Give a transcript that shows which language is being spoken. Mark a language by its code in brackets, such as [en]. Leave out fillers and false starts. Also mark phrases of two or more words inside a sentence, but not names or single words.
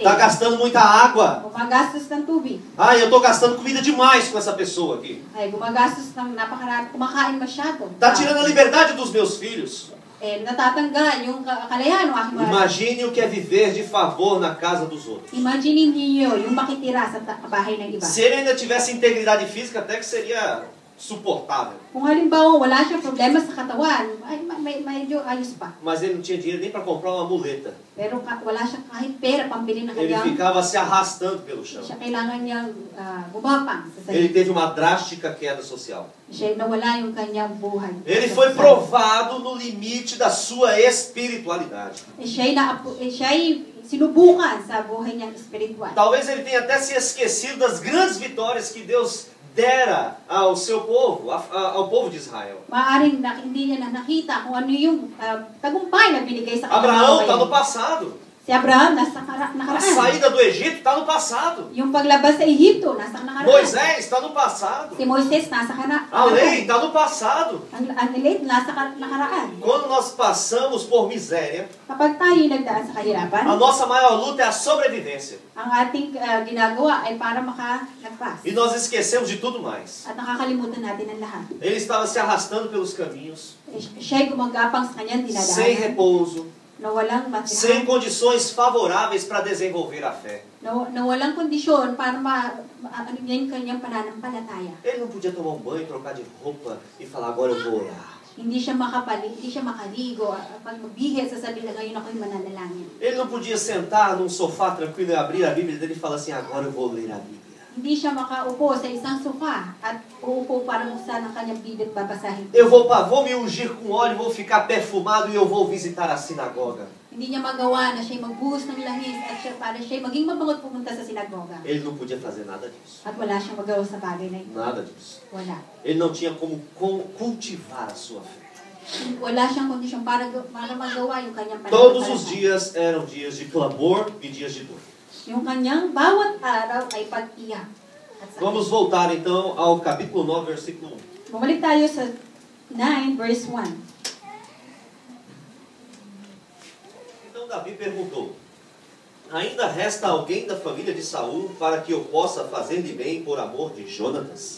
[pt] Tá gastando muita água. [tl] Gumagastos ng tubig. [pt] Ah, eu tô gastando comida demais com essa pessoa aqui. [tl] Gumagastos ng napakarami. Kumakain masyado. [pt] Tá tirando a liberdade dos meus filhos. [tl] Natatanggal yung kalayahan ng aking mga. [pt] Imagine o que é viver de favor na casa dos outros. [tl] Imagine niyo yung makitira sa bahay ng iba. [pt] Se ele ainda tivesse integridade física, até que seria suportável. [tl] Kung halimbawa wala siyang problema sa katawan, ay medyo ayos pa. [pt] Mas ele não tinha dinheiro nem para comprar uma muleta. [tl] Pero wala siyang kahit pera pambili ng [pt] Ele [tl] kanyang, [pt] ficava se arrastando pelo chão. [tl] siya kailangan niyang gumapang sa [pt] Ele [tl] sarili. [pt] teve uma drástica queda social. [tl] Siya nawala yung kanyang buhay. [pt] Ele foi provado no limite da sua espiritualidade. [tl] Siya'y sinubukan sa buhay niyang espiritual. [pt] Talvez ele tenha até se esquecido das grandes vitórias que Deus dera ao seu povo, ao povo de Israel. [tl] Maaring hindi niya na nakita kung ano yung tagumpay na binigay sa kanyang [pt] Abraão [tl] buhay. [pt] está no passado. [tl] Si Abraham, nasa [pt] A [tl] nakaraan. [pt] saída do Egito está no passado. [tl] Yung paglabas sa Ehipto, nasa nakaraan. [pt] Moisés está no passado. [tl] Si Moises, nasa [pt] A lei está no passado. [tl] Ang late, nasa nakaraan. [pt] Quando nós passamos por miséria, [tl] Kapag tayo nagdaan sa [pt] a [tl] kahirapan, [pt] nossa maior luta é a sobrevivência. [tl] ang ating ginagawa ay para makalagpas. [pt] E nós esquecemos de tudo mais. [tl] At nakakalimutan natin ang lahat. [pt] Ele estava se arrastando pelos caminhos, [tl] Siya'y gumagapang sa kanyang [pt] sem [tl] dinadaan [pt] repouso, [tl] na walang [pt] sem [tl] matira, [pt] condições favoráveis para desenvolver a fé. [tl] na walang kondisyon para ano yung kanyang pananampalataya. [pt] Ele não podia tomar um banho, trocar de roupa e falar, agora eu vou orar. [tl] Hindi siya makaligo, pag magbihis, sasabihin na ngayon ako'y mananalangin. [pt] Ele não podia sentar num sofá tranquilo e abrir a Bíblia dele e falar assim, agora eu vou ler a Bíblia. [tl] Hindi siya makaupo sa isang sofa at uupo para buksan ang kanyang Biblia at babasahin. [pt] Eu vou me ungir com óleo, vou ficar perfumado e eu vou visitar a sinagoga. [tl] Hindi niya magawa na siya'y magbuhos ng langis at para siya'y maging mabangot pumunta sa sinagoga. [pt] Ele não podia fazer nada disso. [tl] At wala siyang magawa sa bagay na ito. [pt] Nada disso. [tl] Wala. [pt] Ele não tinha como cultivar a sua fé. [tl] Wala siyang kondisyon para magawa yung kanyang [pt] Todos os [tl] pananampalataya. [pt] dias eram dias de clamor e dias de dor. [tl] Yung kanyang bawat araw ay pag-iyak. At sakit. [pt] Vamos voltar então ao capítulo 9, versículo 1. [tl] Bumalik tayo sa 9 verse 1. [pt] Então Davi perguntou: ainda resta alguém da família de Saul para que eu possa fazer-lhe bem por amor de Jonatas?